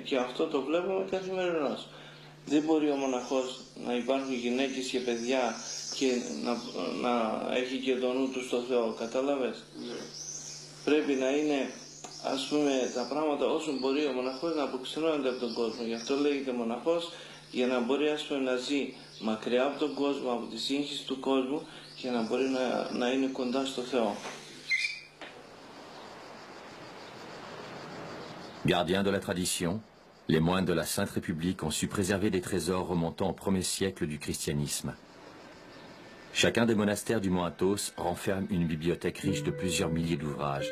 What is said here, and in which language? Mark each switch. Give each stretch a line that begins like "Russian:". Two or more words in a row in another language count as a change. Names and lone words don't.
Greek: Και αυτό το βλέπουμε καθημερινώς. Δεν μπορεί ο μοναχός να υπάρχουν γυναίκες και παιδιά και να έχει και το νου του στο Θεό, κατάλαβες. Πρέπει να είναι, ας πούμε, τα πράγματα όσο μπορεί ο μοναχός να αποξενώνεται από τον κόσμο. Γι' αυτό λέγεται μοναχός, για να μπορεί, ας πούμε, να ζει μακριά από τον κόσμο, από τη σύγχυση του κόσμου και να μπορεί να είναι κοντά στο Θεό.
French: Gardiens de la tradition, les moines de la Sainte République ont su préserver des trésors remontant au 1er siècle du christianisme. Chacun des monastères du mont Athos renferme une bibliothèque riche de plusieurs milliers d'ouvrages.